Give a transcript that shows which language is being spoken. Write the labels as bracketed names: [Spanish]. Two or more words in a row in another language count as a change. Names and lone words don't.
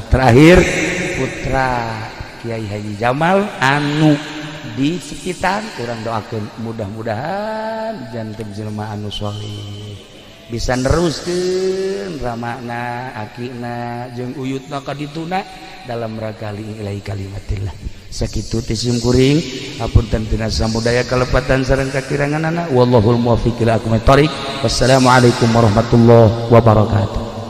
[Sundanese] Terakhir putra Kiai Haji Jamal anu di sekitar urang doakeun mudah-mudahan janten jelema anu sholih bisa neruskeun ramakna akina jeung uyutna ka dituna [Indonesian] dalam rangka [Arabic] لله كلمة الله. [Sundanese] Sakitu ti sim kuring hapunten tina samudaya kalepatan sareng kakiranganana [Arabic] والله الموفق إلى أقوم الطريق. والسلام عليكم ورحمة الله وبركاته.